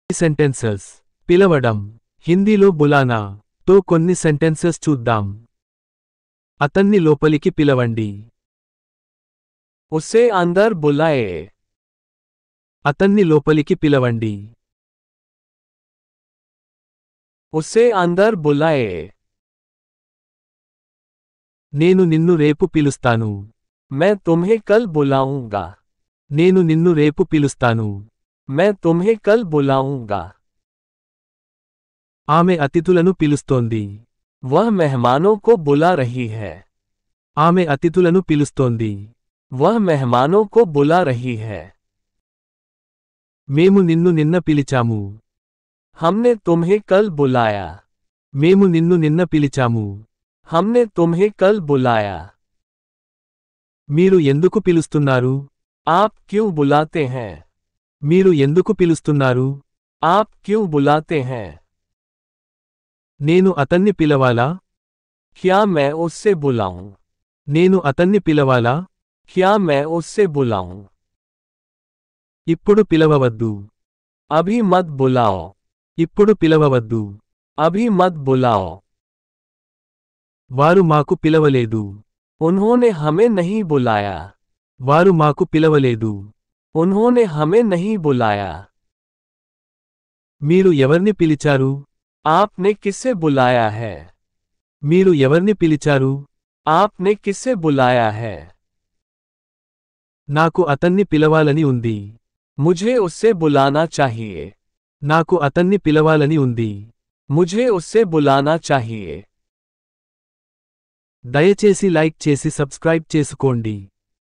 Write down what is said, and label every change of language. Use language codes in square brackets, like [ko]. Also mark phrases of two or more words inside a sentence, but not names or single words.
[te] సెంటెన్సెస్ పిలవడం హిందీలో బులానా తో కొన్ని సెంటెన్సెస్ చూద్దాం. అతన్ని లోపలికి పిలవండి. [hi] उसे अंदर बुलाए. [te] అతన్ని లోపలికి పిలవండి. [hi] उसे अंदर बुलाए. [te] నేను నిన్ను రేపు పిలుస్తాను. [hi] मैं तुम्हें कल बुलाऊंगा. [te] నేను నిన్ను రేపు పిలుస్తాను. [hi] मैं तुम्हें कल बुलाऊंगा. [te] ఆమె అతిథులను పిలుస్తోంది. [hi] वह मेहमानों को बुला रही है. [te] ఆమె అతిథులను పిలుస్తోంది. [hi] वह मेहमानों को बुला रही है. [te] మేము నిన్ను నిన్న పిలిచాము. [hi] हमने तुम्हें कल बुलाया. [te] మేము నిన్ను నిన్న పిలిచాము. [hi] हमने तुम्हें कल बुलाया. [te] మీరు ఎందుకు పిలుస్తున్నారు? [hi] आप क्यों बुलाते हैं? [te] మీరు ఎందుకు పిలుస్తున్నారు? [hi] आप क्यों बुलाते हैं? [te] నేను అతన్ని పిలవాలా? [hi] क्या मैं उससे बुलाऊं? [te] నేను అతన్ని పిలవాలా? [hi] क्या मैं उससे बुलाऊं? [te] ఇప్పుడు పిలవవద్దు. [hi] अभी मत बुलाओ. [te] ఇప్పుడు పిలవవద్దు. [hi] अभी मत बुलाओ. [te] వారు మాకు పిలవలేదు. [hi] उन्होंने हमें नहीं बुलाया. [te] వారు మాకు పిలవలేదు. [hi] उन्होंने हमें नहीं बुलाया. [te] మీరు ఎవర్ని పిలిచారు? [hi] आपने किसे बुलाया है? [te] మీరు ఎవర్ని పిలిచారు? [hi] आपने किसे बुलाया है? [te] నాకు అతన్ని పిలవాలని ఉంది. [hi] मुझे उससे बुलाना चाहिए. [te] నాకు అతన్ని పిలవాలని ఉంది. [hi] मुझे उससे बुलाना चाहिए. [te] దయచేసి లైక్ చేసి సబ్స్క్రైబ్ చేసుకోండి.